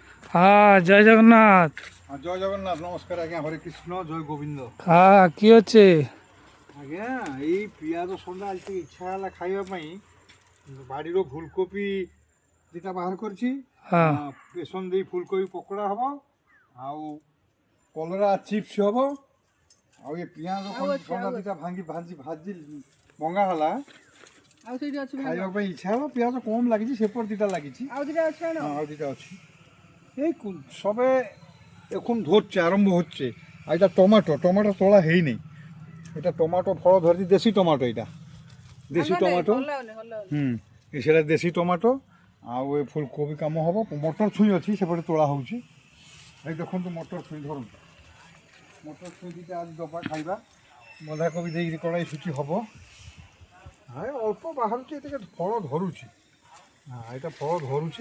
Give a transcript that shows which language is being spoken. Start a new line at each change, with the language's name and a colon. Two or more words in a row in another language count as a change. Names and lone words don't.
Bangla: হ্যাঁ, জয় জগন্নাথ। জয় জগন্নাথ, নমস্কার আজ্ঞা, হরে কৃষ্ণ, জয় গোবিন্দ। হ্যাঁ, কি হচ্ছে?
Odia: ଆଜ୍ଞା ଏଇ ପିଆଜ ସଣ୍ଡା ଆଜି ଇଚ୍ଛା ହେଲା ଖାଇବା ପାଇଁ ବାଡ଼ିର ଫୁଲକୋବି ଦୁଇଟା ବାହାର କରିଛି।
Bangla: হ্যাঁ।
Odia: ବେସନ ଦେଇ ଫୁଲକୋବି ପକୋଡ଼ା ହେବ, ଆଉ କଲରା ଚିପ୍ସ ହେବ, ଆଉ ଏ ପିଆଜ ସଣ୍ଡା ଦୁଇଟା ଭାଜି ଭଙ୍ଗା ହେଲା। ଖାଇବା ପାଇଁ ଇଚ୍ଛା ହେଲା, ପିଆଜ କମ୍ ଲାଗିଛି, ସେପଟେ ଦୁଇଟା ଲାଗିଛି, ଆଉ দুইটা ଅଛି।
Bangla: এই সবে এখন ধরছে, আরম্ভ হচ্ছে। আর এটা টমেটো তোলা হয়নি, এটা টমেটো ফল ধরছি, দেশি টমেটো, এটা দেশি টমেটো। সেটা দেশি টমেটো।
Odia: ଆଉ ଏ ଫୁଲକୋବି କାମ ହେବ। ମଟର ଛୁଇଁ ଅଛି, ସେପଟେ ତୋଳା ହେଉଛି। ଏଇ ଦେଖନ୍ତୁ ମଟର ଛୁଇଁ ଧରନ୍ତୁ, ମଟର ଛୁଇଁ ଦୁଇଟା ଆଜି ଦବା ଖାଇବା। ବନ୍ଧାକୋବି ଦେଇକି କଡ଼ାଇ ସୁଚି ହେବ। ହଁ ଅଳ୍ପ ବାହାରୁଛି, ଏତେ ଫଳ ଧରୁଛି। ଏଇଟା ଫଳ ଧରୁଛି।